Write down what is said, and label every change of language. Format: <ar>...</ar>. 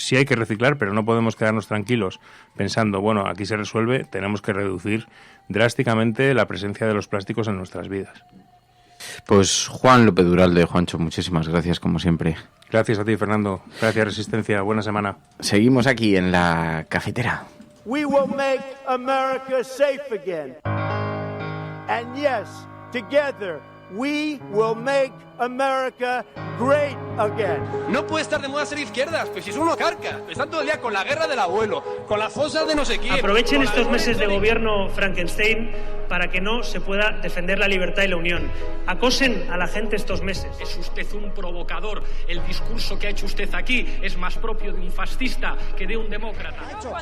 <es>Sí hay que reciclar, pero no podemos quedarnos tranquilos pensando, bueno, aquí se resuelve. Tenemos que reducir drásticamente la presencia de los plásticos en nuestras vidas. Pues Juan López Duralde, Juancho, muchísimas gracias como siempre. Gracias a ti, Fernando. Gracias, Resistencia. Buena semana. Seguimos aquí en la cafetera.</es> <en>We will make America safe again. And yes, together we will make America great again.</en> <es>No puede estar de moda ser izquierdas, pues si es uno carca. Están todo el día con la guerra del abuelo, con las fosas de no sé quién. Aprovechen estos meses de gobierno Frankenstein para que no se pueda defender la libertad y la unión. Acosen a la gente estos meses. Es usted un provocador. El discurso que ha hecho usted aquí es más propio de un fascista que de un demócrata.</es>